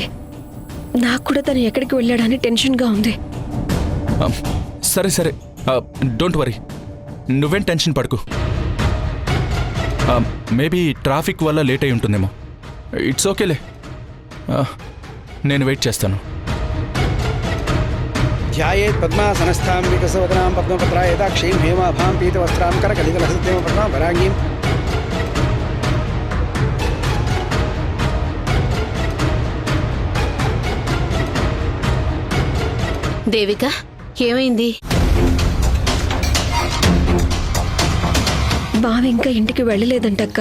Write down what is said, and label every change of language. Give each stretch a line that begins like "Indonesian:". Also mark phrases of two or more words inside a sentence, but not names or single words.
Telugu: నాకు కూడా తను ఎక్కడికి వెళ్ళాడని టెన్షన్గా ఉంది. సరే సరే,
English: don't worry,
Telugu: నువ్వేం టెన్షన్ పడకు. మేబీ ట్రాఫిక్ వల్ల లేట్ అయి ఉంటుందేమో.
English: it's okay le,
Telugu: నేను వెయిట్ చేస్తాను.
Sanskrit: ध्यायेत् पद्मासनस्थां विकसवदनां पद्मपत्रायदाक्षीं हेमाभां पीतवस्त्रां करकलितलसत्यमपद्मां वराङ्गीं
Telugu: దేవిక, ఏమైంది? బావ ఇంకా ఇంటికి వెళ్ళలేదంటక్క.